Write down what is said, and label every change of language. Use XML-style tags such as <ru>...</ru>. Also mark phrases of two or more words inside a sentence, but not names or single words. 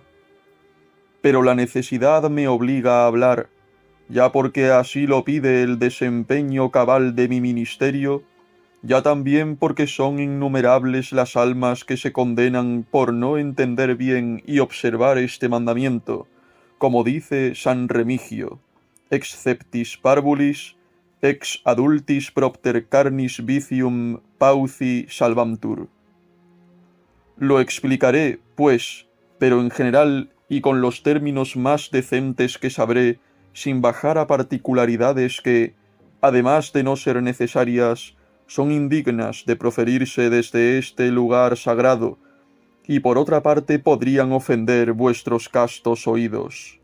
<es>Pero la necesidad me obliga a hablar, ya porque así lo pide el desempeño cabal de mi ministerio, ya también porque son innumerables las almas que se condenan por no entender bien y observar este mandamiento, como dice San Remigio,</es> <la>exceptis parvulis, ex adultis propter carnis vicium pauci salvamtur.</la> <es>Lo explicaré, pues, pero en general y con los términos más decentes que sabré, sin bajar a particularidades que, además de no ser necesarias, son indignas de proferirse desde este lugar sagrado, y por otra parte podrían ofender vuestros castos oídos.</es>